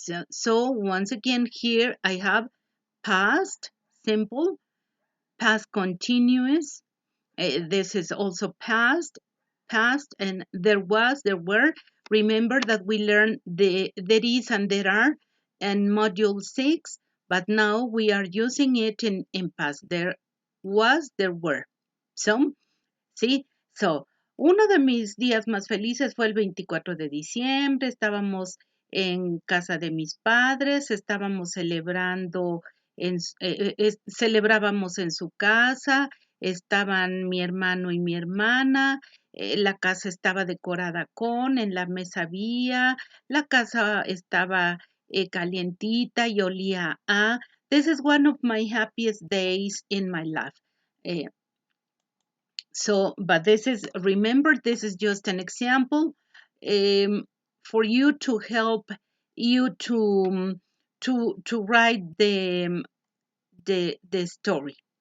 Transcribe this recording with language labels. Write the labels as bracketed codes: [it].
[en] So once again, here I have past simple, past continuous. This is also past, and there was, there were. Remember that we learned the there is and there are in module 6, but now we are using it in past. There was, there were. So, ¿sí? [es] So, uno de mis días más felices fue el 24 de diciembre. Estábamos en casa de mis padres, estábamos celebrando, celebrábamos en su casa, estaban mi hermano y mi hermana, la casa estaba decorada en la mesa había, la casa estaba calientita y olía a. [en] This is one of my happiest days in my life. So, but this is, remember, this is just an example for you to help you to write the story.